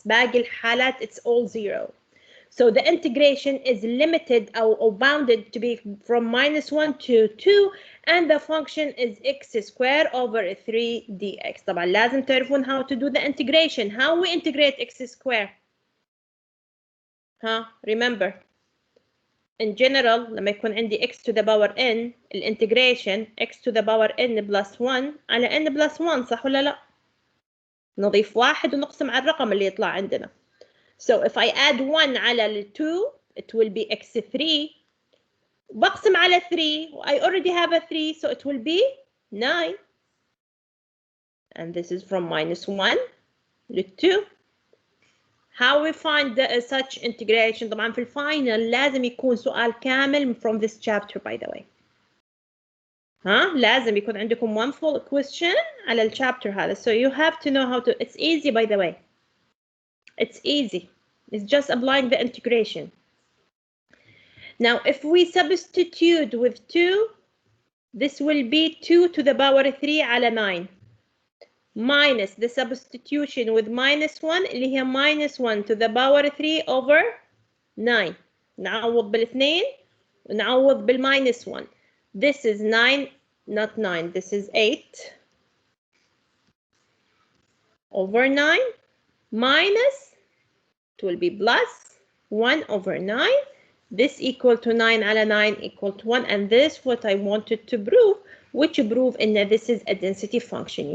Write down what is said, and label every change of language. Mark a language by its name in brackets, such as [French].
[Arabic] باقي الحالات [English] it's all 0. So the integration is limited or bounded to be from -1 to 2, and the function is x squared over 3 dx. [Arabic] طبعا لازم تعرفون [English] how to do the integration. How we integrate x squared? Remember. In general [Arabic] لما يكون عندي x to the power n الانتجريشن x to the power n plus 1 على n plus 1 صح ولا لا؟ نضيف واحد ونقسم على الرقم اللي يطلع عندنا. [English] So if I add 1 [Arabic] على [English] 2 it will be x3. [Arabic] بقسم على [English] 3 I already have a 3 so it will be 9. And this is from -1 to 2. How we find such integration? [Arabic] طبعا في الفاينل لازم يكون سؤال كامل [English] from this chapter by the way. [Arabic] لازم يكون عندكم [English] one full question [Arabic] على الشابتر هذا. [English] So you have to know how to. It's easy by the way. It's easy. It's just applying the integration. Now if we substitute with 2, this will be 2 to the power 3 [Arabic] على [English] 9. Minus the substitution with -1 [Arabic] اللي هي [English] -1 to the power 3 over 9. [Arabic] نعوض بالاثنين ونعوض بالminus 1. [English] This is 9, not 9, this is 8 over 9 minus, it will be plus 1 over 9. This equal to 9 [Arabic] على [English] 9 equal to 1, and this what I wanted to prove, which prove in that this is a density function.